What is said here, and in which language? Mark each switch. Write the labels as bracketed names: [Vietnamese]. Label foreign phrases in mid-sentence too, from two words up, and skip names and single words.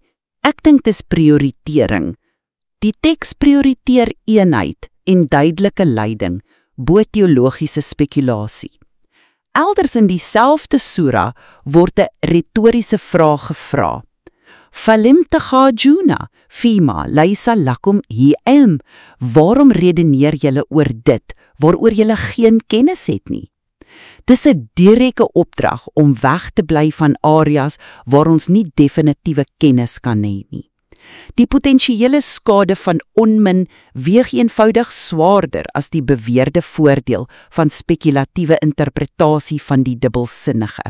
[Afrikaans] Ek dink dis prioritering. Die teks prioriteer eenheid en duidelike leiding bo teologiese spekulasie. Elders in dieselfde sura word 'n retoriese vraag gevra. [Arabic] فلم تحاجون فيما ليس لكم به علم. [Afrikaans] Waarom redeneer julle oor dit waaroor julle geen kennis het nie? Dis 'n direkte opdrag om weg te bly van areas waar ons nie definitiewe kennis kan hê nie. Die potensiële skade van onmin weeg eenvoudig swaarder as die beweerde voordeel van spekulatiewe interpretasie van die dubbelsinnige.